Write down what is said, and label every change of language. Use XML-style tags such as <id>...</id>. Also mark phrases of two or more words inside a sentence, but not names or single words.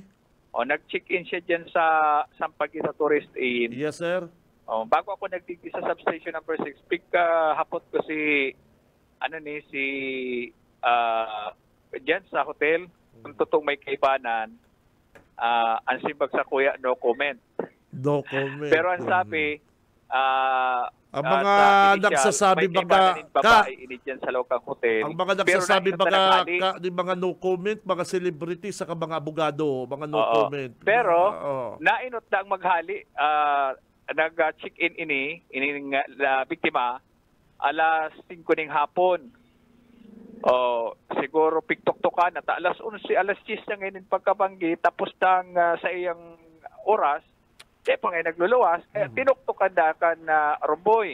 <tl>Nag-check-in siya dyan sa Sampaguita Tourist Inn.</tl> <en>Yes, sir.</en> <bik>Bago ako nagdigdi sa substation number 6, hapot ko dyan sa hotel, kung totoong may kaibanan, ang simbag sa kuya,</bik> <en>no comment. No comment.</en> <tl>Pero ang sabi, ang mga nagsasabi baga sa lokang hotel. Ang mga nagsasabi baga di mga</tl> <en>no comment,</en> <tl>mga celebrity sa mga abogado, mga</tl> <en>no comment.</en> <bik>Pero nainot na ang maghali, nag-check-in ining biktima alas 5 ning hapon. Siguro piktok-tokan at alas 11, alas 10 na ngayon pagkabanggi, tapos tang sa iyang oras, pa ngayon nagluluwas, tinuktokan na kan Romboy.</bik>